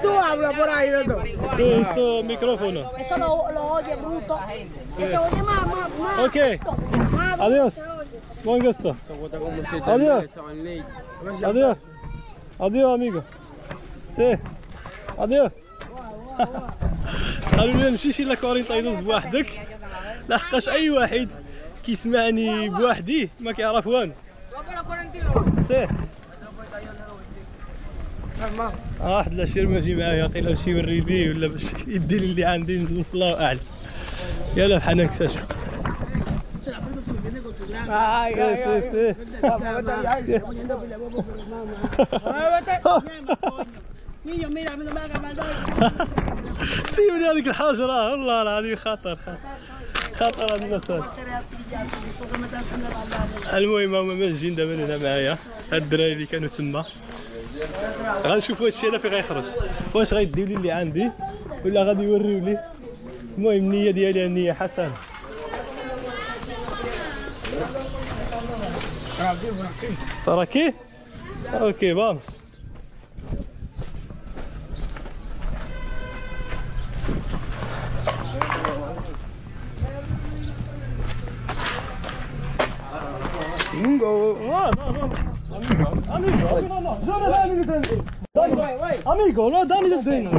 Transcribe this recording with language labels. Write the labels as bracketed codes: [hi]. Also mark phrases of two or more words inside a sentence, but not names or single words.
[es] ¿Y tú hablas por ahí, doctor? Sí, esto micrófono. Eso lo oye, bruto. Eso oye más. Ok. Adiós. Buen gusto. Adiós. Adiós. Adiós, amigo. Sí. Adiós. [ar] قالوا لي مشيش الا كورينطا يدوز بوحدك لحقاش اي واحد كيسمعني بوحدي ما كيعرف والو. سي واحد العشير ماجي معايا قيل باش يوريني ولا باش يدي لي اللي عندي الله اعلم. يلا بحال نكتشف. [es] Niño, mira, no me hagas maldad. [ar] سيبني هذيك الحجرة والله العظيم خطر هذا المسألة. المهم هما ماجين دابا هنا معايا هاد الدراري اللي كانوا تما غنشوفوا هادشي هذا فين غيخرج واش غيديو لي اللي عندي ولا غادي يوريو لي. المهم النية ديالي النية حسنة. راكي اوكي بام. [es] Amigo, no, dame el dinero.